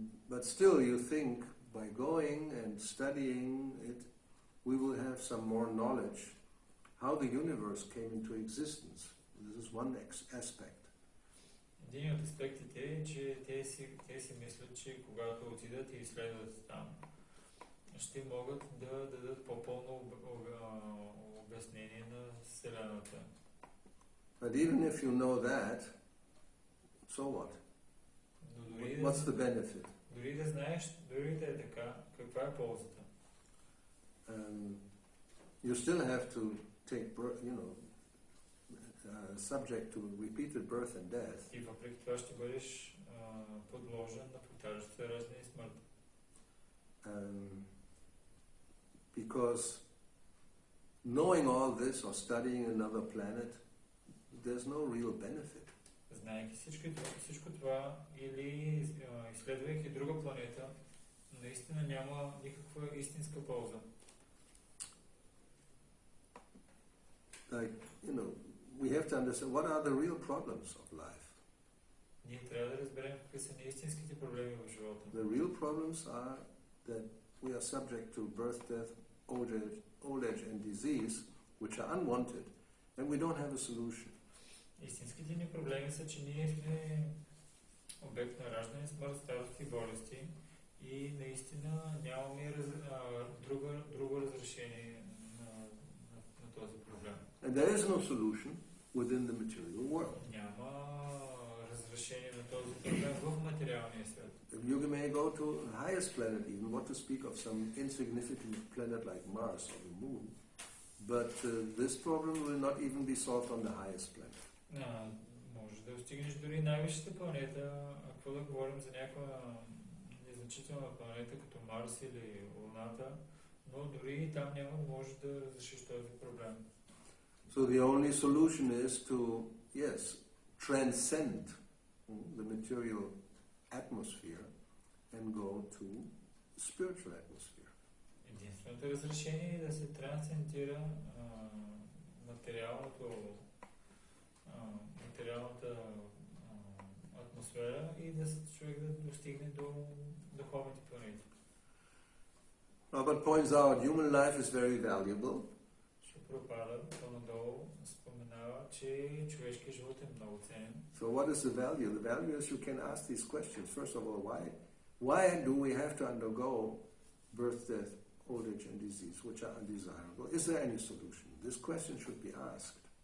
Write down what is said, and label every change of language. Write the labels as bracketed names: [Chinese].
[English] But still, you think by going and studying it, we will have some more knowledge how the universe came into existence. This is one aspect. [Bulgarian] Един от аспектите е, че те си мислят, че когато отидат и изследват там, ще могат да дадат по-пълно обяснение на Вселената. [English] But even if you know that, so what? What's the benefit? [Bulgarian] Дори да знаеш, дори да е така, каква е ползата? [English] You still have to take birth, subject to repeated birth and death. [Bulgarian] И въпреки това ще бъдеш подложен на повтарящи се раждане и смърт. [English] Because knowing all this or studying another planet, there's no real benefit. [Bulgarian] Знаейки всичко това или изследвайки друга планета, наистина няма никаква истинска полза. [English] Like, we have to understand what are the real problems of life. [Bulgarian] Ние трябва да разберем какви са неистинските проблеми в живота. [English] The real problems are that we are subject to birth, death, old age and disease, which are unwanted, and we don't have a solution. [Bulgarian] Истинските ни проблеми са, че ние сме обект на раждане, смърт, старост и болести и наистина нямаме друго разрешение на този проблем. [English] And there is no solution within the material world. [Bulgarian] Няма разрешение на този проблем в материалния свят. [English] You may go to the highest planet even, what to speak of some insignificant planet like Mars or the Moon, but this problem will not even be solved on the highest planet. [Bulgarian] Може да достигнеш дори най-висшата планета, ако да говорим за някаква незначителна планета, като Марс или Луната, но дори и там няма да можеш да разрешиш този проблем. [English] So the only solution is to, yes, transcend the material atmosphere and go to spiritual atmosphere. [Bulgarian] Единственото разрешение е да се трансцендира материалната атмосфера и да човек да достигне до духовните планети. [English] Robert points out human life is very valuable. [Bulgarian] Пропада, по-надолу споменава, че човешкият живот е много ценен. [English] So what is the value? The value is you can ask these questions. First of all, why do we have to undergo birth, death, old age and disease, which are undesirable? Is there any solution? This question should be asked.